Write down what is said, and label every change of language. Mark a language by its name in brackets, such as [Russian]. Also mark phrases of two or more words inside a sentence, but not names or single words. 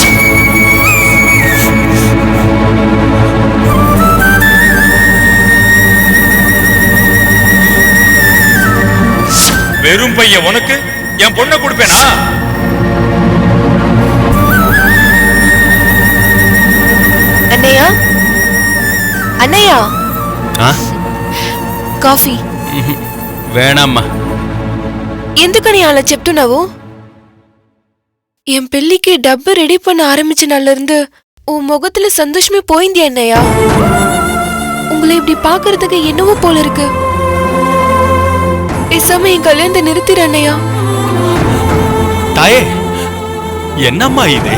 [Tamil] வெறும் பையன் உனக்கு என் பொண்ணை கொடுப்பேனா? அண்ணையா, [Telugu] అన్నయ్య కాఫీ [Tamil] వేణమ్మా. [Telugu] ఎందుకని అలా చెప్తున్నావు? [Tamil] என் [Telugu] పెళ్ళికి డబ్బు [Tamil] ரெடி பண்ண ஆரம்பிச்ச நாள்ல இருந்து உன் முகத்துல சந்தோஷமே [Telugu] పోయిందే అన్నయ్యా. [Tamil] உங்களை இப்படி பாக்குறதுக்கு என்னவோ போல இருக்கு. பேசாம என் கல்யாணத்தை நிறுத்திட அண்ணையா. தாயே, என்னம்மா இது?